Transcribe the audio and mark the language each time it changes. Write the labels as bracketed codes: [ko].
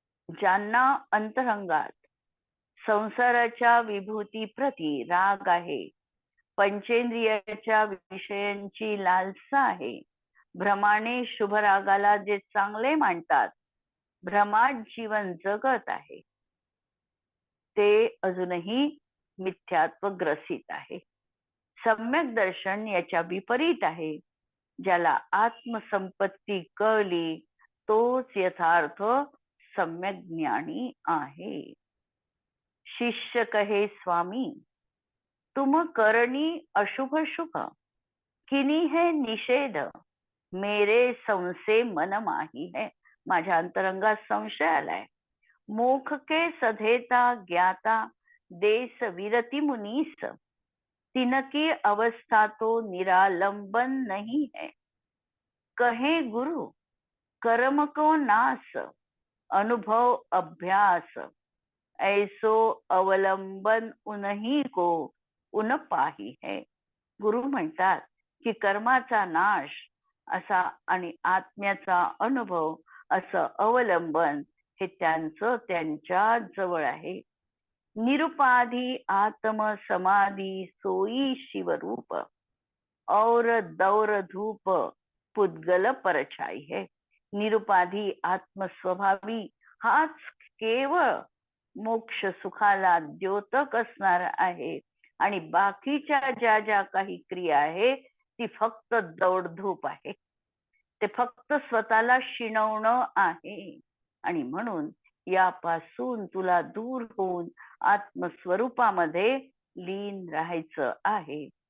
[mr] ज्यांना अंतरंगात संसाराच्या विभूती प्रती राग आहे, पंचेंद्रियाच्या विषयांची लालसा आहे, भ्रमाने शुभरागाला जे चांगले मानतात, भ्रमात जीवन जगत आहे, ते अजूनही मिथ्यात्व ग्रसित आहे. सम्यक दर्शन याच्या विपरीत आहे. ज्याला आत्मसंपत्ती कळली तोच यथार्थ सम्यक ज्ञानी आहे. [hi] शिष्य कहे स्वामी तुम करणी अशुभ शुभ, किनी है निषेध, मेरे संशय मन माही है. [mr] माझ्या अंतरंगात संशय आलाय. [hi] मोख के सधेता ज्ञाता देश विरति मुनीस, तिनकी अवस्था तो निरालंबन नहीं है. कहे गुरु कर्म को नास, अनुभव अभ्यास, ऐसो अवलंबन उन्हीं को उन पाही है. [mr] गुरु म्हणतात की कर्माचा नाश असा आणि आत्म्याचा अनुभव असं अवलंबन हे त्यांचं त्यांच्या जवळ आहे. [hi] निरुपाधी आत्म समाधी सोई शिवरूप, और दौर धूप पुद्गल परछाई है. [mr] निरुपाधी आत्मस्वभावी हाच केवळ मोक्ष सुखाला द्योतक असणार आहे आणि बाकीच्या ज्या ज्या काही क्रिया आहे ती फक्त दौडधूप आहे. ते फक्त स्वतःला शिणवणं आहे. आणि म्हणून यापासून तुला दूर होऊन आत्मस्वरूपामध्ये लीन राहायचं आहे.